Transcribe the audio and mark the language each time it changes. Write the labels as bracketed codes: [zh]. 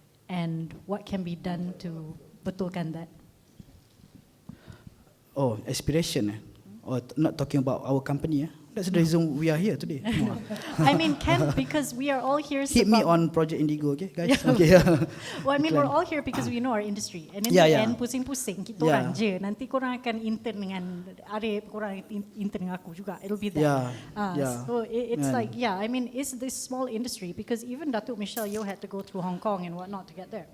[en] And what can be done to [ms] betulkan [en] that? Oh, aspiration or not talking about our company That's the reason we are here today. I mean, because we are all here. Hit me on Project Indigo, okay, guys? Okay. Well, I mean, we're all here because we know our industry. And in the end, [ms] pusing-pusing kita orang je. Nanti korang akan intern dengan Ariff, korang intern dengan aku juga. [en] It'll be that. So it's like, I mean, it's this small industry because even Datuk Michelle Yeoh had to go through Hong Kong and whatnot to get there.